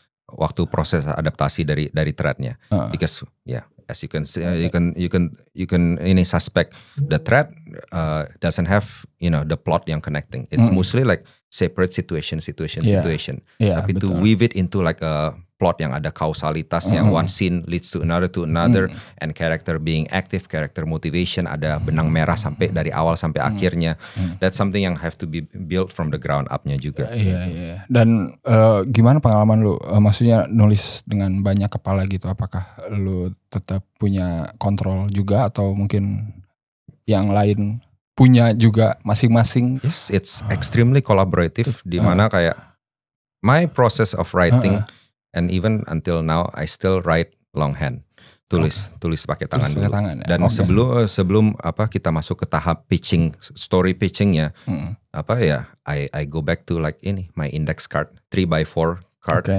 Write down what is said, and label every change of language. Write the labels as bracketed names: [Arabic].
[Indonesian] waktu proses adaptasi dari threadnya. [English] Because as you can see, you can [Indonesian] ini [English] suspect the thread doesn't have the plot [Indonesian] yang [English] connecting. It's mostly like separate situation. [Indonesian] Tapi [English] to weave it into like a plot [Indonesian] yang ada kausalitasnya, [English] one scene leads to another, and character being active, character motivation, [Indonesian] ada benang merah sampai dari awal sampai akhirnya. [English] That's something [Indonesian] yang [English] have to be built from the ground up-nya [Indonesian] juga. Iya. Dan gimana pengalaman lu? Maksudnya nulis dengan banyak kepala gitu, apakah lu tetap punya kontrol juga atau mungkin yang lain punya juga masing-masing? [English] Yes, it's extremely collaborative, [Indonesian] di mana kayak [English] my process of writing and even until now I still write longhand, [Indonesian] tulis pakai tangan dulu. Dan sebelum kita masuk ke tahap pitching, [English] story pitchingnya, I go back to like [Indonesian] ini [English] my index card 3x4 card.